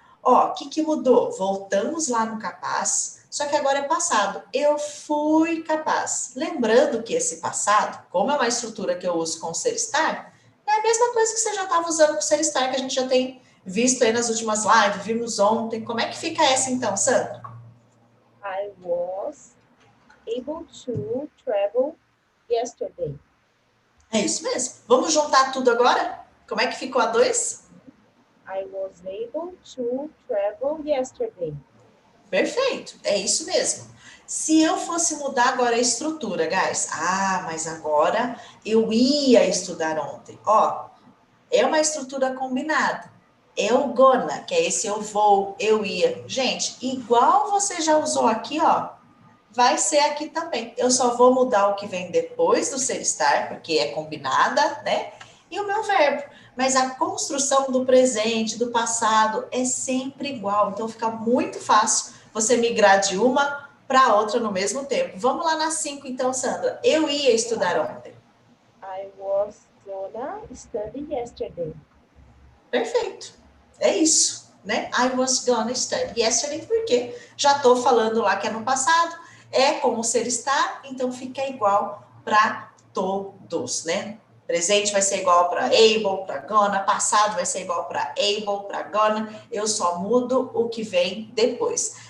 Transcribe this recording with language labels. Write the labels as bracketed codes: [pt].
[pt] Ó, o que mudou? Voltamos lá no capaz, só que agora é passado. Eu fui capaz. Lembrando que esse passado, como é uma estrutura que eu uso com o ser estar, é a mesma coisa que você já estava usando com o ser estar, que a gente já tem visto aí nas últimas lives, vimos ontem. Como é que fica essa então, Sandra? [en] I was able to travel yesterday. [pt] É isso mesmo. Vamos juntar tudo agora? Como é que ficou a 2? [en] I was able to travel yesterday. [pt] Perfeito, é isso mesmo. Se eu fosse mudar agora a estrutura, guys, mas agora eu ia estudar ontem. Ó, é uma estrutura combinada. É o gonna, que é esse eu vou, eu ia. Gente, igual você já usou aqui, ó, vai ser aqui também. Eu só vou mudar o que vem depois do ser estar, porque é combinada, né? E o meu verbo. Mas a construção do presente, do passado, é sempre igual. Então fica muito fácil você migrar de uma para outra no mesmo tempo. Vamos lá na 5, então, Sandra. Eu ia estudar ontem. [en] I was gonna study yesterday. [pt] Perfeito. É isso, né? [en] I was gonna study yesterday, [pt] porque já estou falando lá que é no passado, é como ser estar, então fica igual para todos, né? Presente vai ser igual para able, para gonna, passado vai ser igual para able, para gonna, eu só mudo o que vem depois.